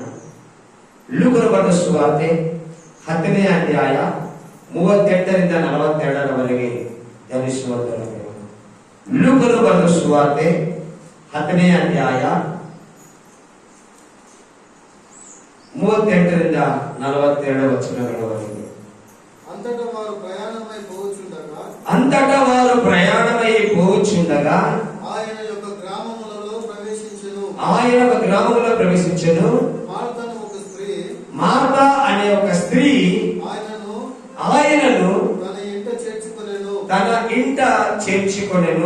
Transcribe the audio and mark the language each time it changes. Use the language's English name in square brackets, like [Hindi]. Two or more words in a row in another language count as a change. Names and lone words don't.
[Kannada] ಲೂಕನು ಬರೆದ ಸುವಾರ್ತೆ 10ನೇ ಅಧ್ಯಾಯ 38ರಿಂದ 42ರವರೆಗೆ ಧ್ಯಾನಿಸುವಂತರಾಗಿರೋಣ. ಲೂಕನು ಬರೆದ ಸುವಾರ್ತೆ 10ನೇ ಅಧ್ಯಾಯ 38ರಿಂದ 42 ವಚನಗಳವರೆಗೆ. [Telugu] అంతటా వారు ప్రయాణమై పోవుచుండగా ఆయన యొక్క గ్రామములలో ప్రవేశించెను. మార్తా అనే ఒక స్త్రీ ఆయనను తన ఇంట చేర్చుకొనెను.